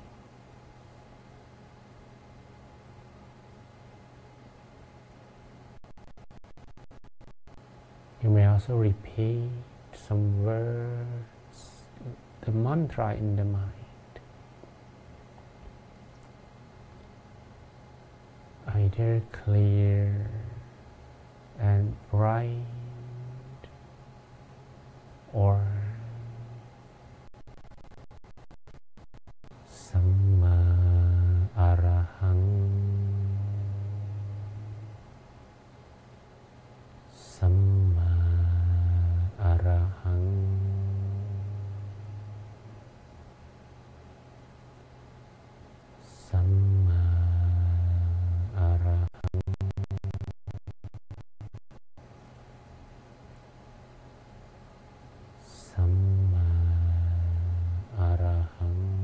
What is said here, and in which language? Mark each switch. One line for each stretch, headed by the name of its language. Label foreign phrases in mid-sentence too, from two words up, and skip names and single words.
English: You may also repeat some words, the mantra in the mind. Either clear and bright
Pali: or Samma Arahang, Samma Arahang, Samma Arahang, Samma Arahang.